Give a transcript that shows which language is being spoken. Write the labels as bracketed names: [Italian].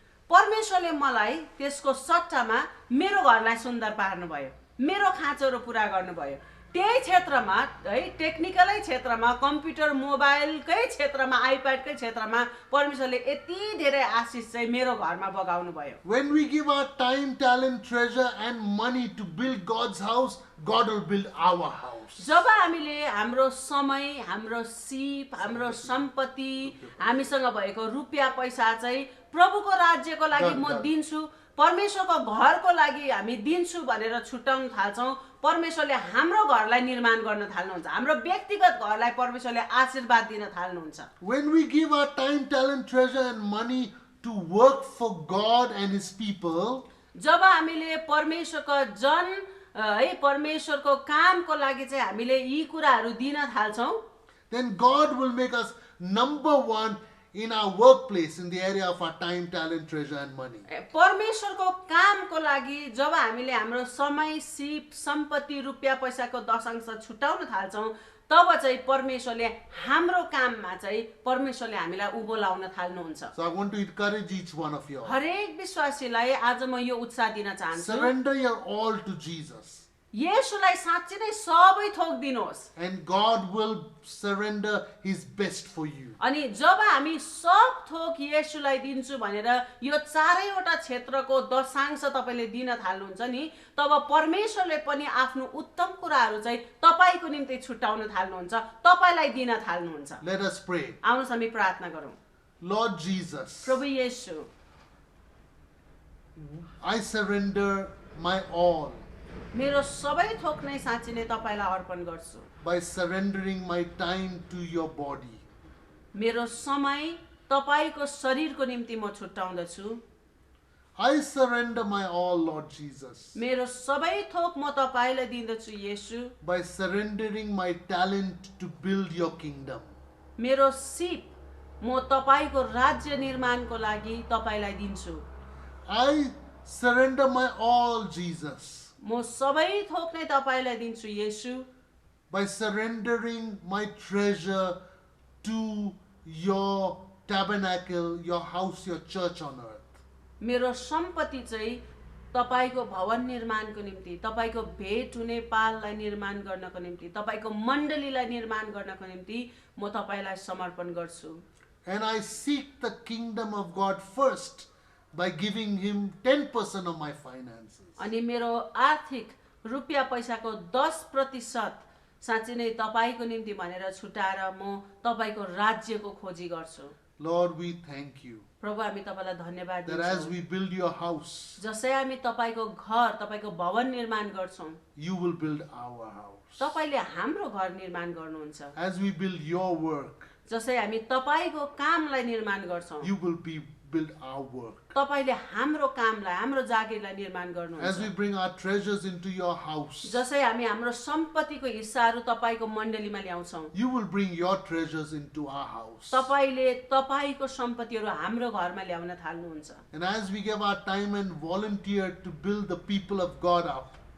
[Nepali] परमेश्वरले मलाई त्यसको सट्टामा मेरो घरलाई सुन्दर पार्नुभयो मेरो खाँचोहरू पुरा गर्नुभयो त्यही क्षेत्रमा है टेक्निकलै क्षेत्रमा कम्प्युटर मोबाइलकै क्षेत्रमा आइप्याडकै क्षेत्रमा परमेश्वरले यति धेरै आशिष चाहिँ मेरो घरमा बगाउनु भयो [English] When we give our time, talent, treasure and money to build God's house, God will build our house. [Nepali] जब हामीले हाम्रो समय हाम्रो सिप हाम्रो सम्पत्ति हामीसँग भएको रुपियाँ पैसा चाहिँ प्रभुको राज्यको लागि म दिन्छु परमेश्वरको घरको लागि हामी दिन्छु भनेर छुट्याउन थाल्छौँ परमेश्वरले हाम्रो घरलाई निर्माण गर्न थाल्नुहुन्छ हाम्रो व्यक्तिगत घरलाई परमेश्वरले आशीर्वाद दिन थाल्नुहुन्छ [English] When we give our time, talent, treasure and money to work for God and His people, [Nepali] जब हामीले परमेश्वरको जन है परमेश्वरको कामको लागि चाहिँ हामीले यी कुराहरू दिन थाल्छौँ [English] then God will make us number one in our workplace in the area of our time, talent, treasure and money. [Nepali] परमेश्वरको कामको लागि जब हामीले हाम्रो समय सिप सम्पत्ति रुपियाँ पैसाको दशांश छुट्याउन थाल्छौँ तब चाहिँ परमेश्वरले हाम्रो काममा चाहिँ परमेश्वरले हामीलाई उँभो लाउन थाल्नुहुन्छ [English] So I want to encourage each one of you all. [Nepali] हरेक विश्वासीलाई आज म यो उत्साह दिन चाहन्छु [English] Surrender your all to Jesus. [Nepali] येशूलाई साँच्चै नै सबै थोक दिनुहोस् [English] And God will surrender His best for you. [Nepali] अनि जब हामी सब थोक येशूलाई दिन्छु भनेर यो चारैवटा क्षेत्रको दशांश तपाईले दिन थाल्नुहुन्छ नि तब परमेश्वरले पनि आफ्नो उत्तम कुराहरू चाहिँ तपाईको निम्ति छुट्याउन थाल्नुहुन्छ तपाईलाई दिन थाल्नुहुन्छ [English] Let us pray. [Nepali] आउनुहोस् हामी प्रार्थना गरौँ [English] Lord Jesus, [Nepali] प्रभु येशू [English] I surrender my all [Nepali] मेरो सबै थोक नै साँच्चै नै तपाईलाई अर्पण गर्छु [English] by surrendering my time to your body. [Nepali] मेरो समय तपाईको शरीरको निम्ति म छुट्याउँदछु [English] I surrender my all, Lord Jesus, [Nepali] मेरो सबै थोक म तपाईलाई दिन्दछु येशू [English] by surrendering my talent to build your kingdom. [Nepali] मेरो सिप म तपाईको राज्य निर्माणको लागि तपाईलाई दिन्छु [English] I surrender my all, Jesus, [Nepali] म सबै थोक नै तपाईलाई दिन्छु येशू [English] by surrendering my treasure to your tabernacle, your house, your church on earth. [Nepali] मेरो सम्पत्ति चाहिँ तपाईको भवन निर्माणको निम्ति, तपाईको भेट हुने पाललाई निर्माण गर्नको निम्ति, तपाईको मण्डलीलाई निर्माण गर्नको निम्ति म तपाईलाई समर्पण गर्छु। [English] And I seek the kingdom of God first by giving him 10% of my finances. [Nepali] अनि मेरो आर्थिक रुपियाँ पैसाको 10% साँच्चै नै तपाईको निम्ति भनेर छुटाएर म तपाईको राज्यको खोजी गर्छु। [English] Lord, we thank you [Nepali] प्रभु हामी तपाईलाई धन्यवाद [English] that as [Nepali] दिन्छौँ। [English] we build your house, [Nepali] जसै हामी तपाईको घर, तपाईको भवन निर्माण गर्छौँ, [English] you will build our house. [Nepali] तपाईले हाम्रो घर निर्माण गर्नुहुन्छ। [English] As we build your work, [Nepali] जसै हामी तपाईको कामलाई निर्माण गर्छौँ, [English] you will build our work. [Nepali] तपाईले हाम्रो कामलाई, हाम्रो जागिरलाई निर्माण [English] As [Nepali] गर्नुहुन्छ। [English] we bring our treasures into your house, [Nepali] जसै हामी हाम्रो सम्पत्तिको हिस्साहरू तपाईको मण्डलीमा ल्याउँछौँ, [English] you will bring your treasures into our house. [Nepali] तपाईले तपाईको सम्पत्तिहरू हाम्रो घरमा ल्याउन थाल्नुहुन्छ। [English] And as we give our time and volunteer to build the people of God up,